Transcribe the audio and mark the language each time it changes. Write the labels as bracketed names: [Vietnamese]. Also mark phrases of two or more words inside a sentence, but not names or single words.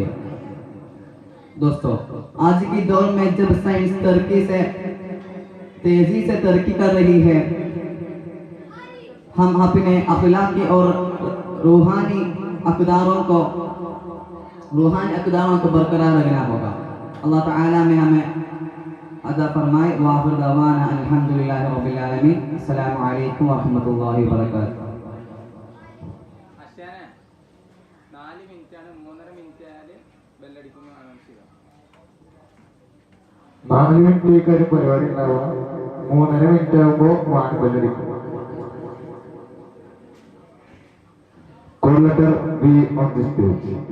[Urdu] دوستو، آج کی دور میں جب سائنس تیزی سے ترقی کر رہی ہے، ہم اپنے اخلاقی اور روحانی اقداروں کو برقرار رکھنا ہوگا۔ اللہ تعالیٰ میں ہمیں عطا فرمائے۔ [Arabic] وآخر دعوانا الحمدللہ رب العالمین۔ السلام علیکم ورحمۃ اللہ وبرکاتہ۔ [Malayalam] 4 മിനിറ്റാണ്, 3.5 മിനിറ്റ് ആയാൽ ബെല്ലടിക്കുന്നു അനൗൺസ് ചെയ്യുക. 4 മിനിറ്റ് ഒരു പരിപാടി ഉണ്ടാവുക, 3.5 മിനിറ്റ് ആകുമ്പോൾ ബെല്ലടിക്കും. [English] Call letter B on this page.